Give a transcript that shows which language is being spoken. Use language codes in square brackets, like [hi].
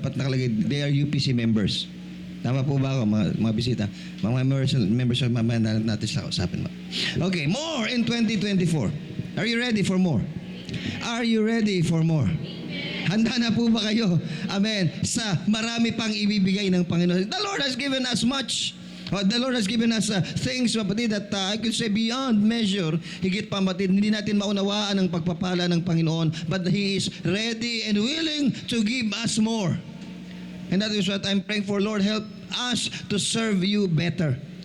[en] Pat nakalagay, they are UPC members. [tl] Tama po ba ako, mga bisita? Mga members of mamaya natin sa usapin mo. [en] Okay, more in 2024. Are you ready for more? Are you ready for more? [tl] Handa na po ba kayo? Amen. Sa marami pang ibibigay ng Panginoon. [en] The Lord has given us much. The Lord has given us things, kapatid, that I could say beyond measure. [tl] Higit pa, kapatid, hindi natin maunawaan ang pagpapala ng Panginoon, [en] but He is ready and willing to give us more. And that is what I'm praying for. Lord, help us to serve you better.